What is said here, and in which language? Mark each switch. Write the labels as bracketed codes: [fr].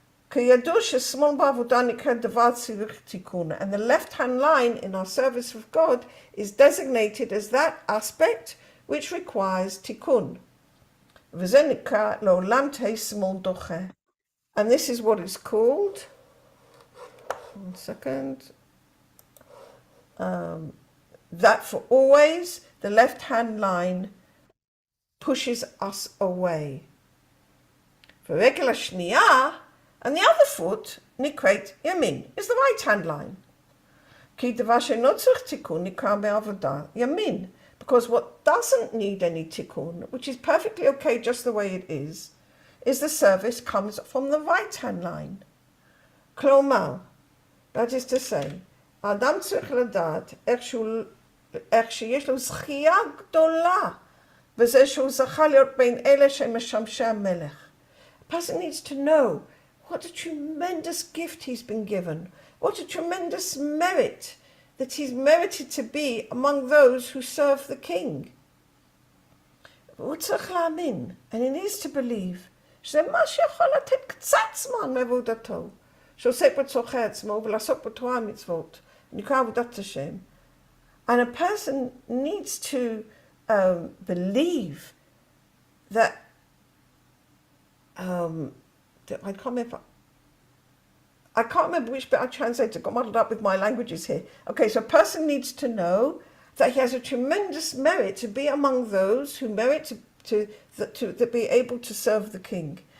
[he] כידוע ששמאל בעבודה נקראת דבר צריך תיקון. [en] And the left-hand line in our service of God is designated as that aspect which requires tikkun. [he] וזה נקרא לעולם תהי שמאל דוחה. [en] And this is what it's called. One second. That for always the left-hand line pushes us away. [he] ורגל השנייה, [en] and the other foot, [he] נקראת ימין, [en] is the right-hand line. [he] כי דבר שאינו צריך תיקון נקרא בעבודה ימין. [en] Because what doesn't need any tikkun, which is perfectly okay just the way it is the service comes from the right-hand line. [he] כלומר, [en] that is to say, [he] האדם צריך לדעת איך שיש לו זכייה גדולה, וזה שהוא זכה להיות בין אלה שמשמשי המלך. [en] A person needs to know what a tremendous gift he's been given, what a tremendous merit that he's merited to be among those who serve the king. [he] והוא צריך להאמין, [en] and he needs to believe, [he] שזה מה שיכול לתת קצת זמן מעבודתו, שעוסק בצורכי עצמו ולעסוק בתורה המצוות, נקרא עבודת השם. [en] And a person needs to believe that I can't remember which bit I translated. I got muddled up with my languages here. Okay, so a person needs to know that he has a tremendous merit to be among those who merit to be able to serve the king.